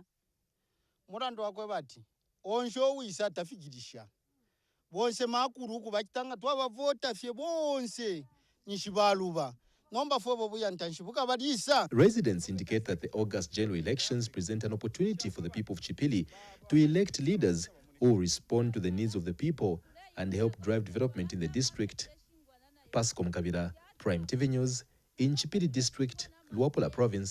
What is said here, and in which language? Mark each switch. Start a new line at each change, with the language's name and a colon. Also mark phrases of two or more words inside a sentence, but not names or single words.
Bemba: murandu wakweba ati onjo wisa tafikirisha bonse makuru kubachitanga twabavota fye bonse nishibaluba nomba fobo buyantanshibuka badisa.
English: Residents indicate that the August general elections present an opportunity for the people of Chipili to elect leaders who respond to the needs of the people and help drive development in the district. Pascal Mkabira, Prime TV News, in Chipili District, Luapula Province.